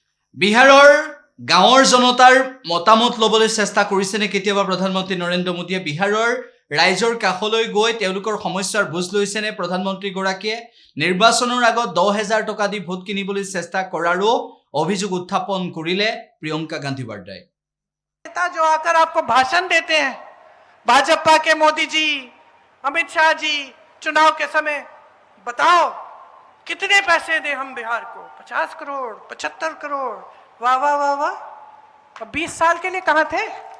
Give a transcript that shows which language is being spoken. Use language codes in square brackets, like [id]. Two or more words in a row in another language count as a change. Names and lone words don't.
[as] বিহাৰৰ গাঁৱৰ জনতাৰ মতামত ল'বলৈ চেষ্টা কৰিছেনে কেতিয়াবা প্ৰধানমন্ত্ৰী নৰেন্দ্ৰ মোদীয়ে? বিহাৰৰ ৰাইজৰ কাষলৈ গৈ তেওঁলোকৰ সমস্যাৰ বুজ লৈছেনে প্ৰধানমন্ত্ৰীগৰাকীয়ে? নিৰ্বাচনৰ আগত 10,000 টকা দি ভোট কিনিবলৈ চেষ্টা কৰাৰো অভিযোগ উত্থাপন কৰিলে প্ৰিয়ংকা গান্ধী বাৰ্দাই। [hi] नेता जो आकर आपको भाषण देते हैं, भाजपा के मोदी जी, अमित शाह जी, चुनाव के समय बताओ कितने पैसे दे हम बिहार को? 50 करोड़, 75 करोड़, वाह वाह वाह वाह। अब 20 साल के लिए कहां थे?